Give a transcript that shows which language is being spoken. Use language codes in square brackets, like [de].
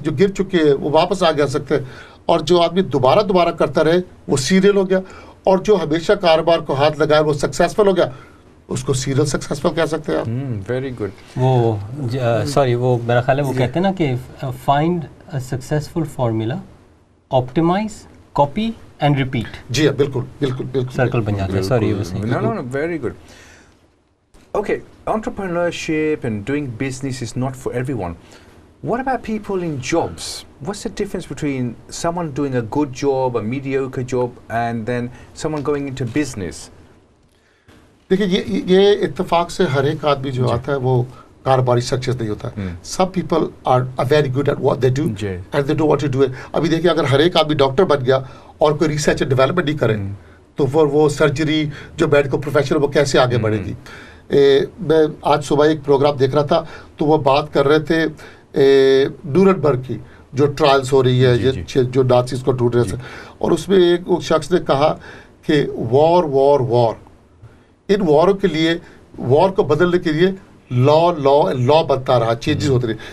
[hi] जो गिर चुके हैं वो वापस आगे आ सकते हैं. और जो आदमी दोबारा करता रहे वो सीरियल हो गया, और जो हमेशा कारोबार को हाथ लगाए वो सक्सेसफुल हो गया, उसको सीरियल सक्सेसफुल कह सकते हैं आप. [en] Very good. [hi] वो सॉरी, वो मेरा ख्याल है वो कहते हैं ना कि [en] Find a successful formula, optimise, copy and repeat. [hi] जी हाँ, बिल्कुल सर्कल बन जाता है. सॉरी, वो सही. [en] No, very good. Okay, entrepreneurship and doing business is not for everyone. What about people in jobs? What's the difference between someone doing a good job, a mediocre job, and then someone going into business? [hi] देखिए, ये इत्तेफाक से हर एक आदमी जो आता है वो कारोबारी सक्सेस नहीं होता. [en] Some people are very good at what they do and they know what to do. [hi] अभी देखिए, अगर हर एक आदमी डॉक्टर बन गया और कोई रिसर्च एंड डेवलपमेंट नहीं करे तो फिर वो सर्जरी जो मेडिकल प्रोफेशन वो कैसे आगे बढ़ेगी. मैं आज सुबह एक प्रोग्राम देख रहा था तो वो बात कर रहे थे न्यूरनबर्ग की जो ट्रायल्स हो रही है, जो नाज़ीज को ढूंढ रहे थे, और उसमें एक शख्स ने कहा कि वॉर इन वॉरों के लिए, वॉर को बदलने के लिए लॉ बनता रहा, चेंजेस होते रहे.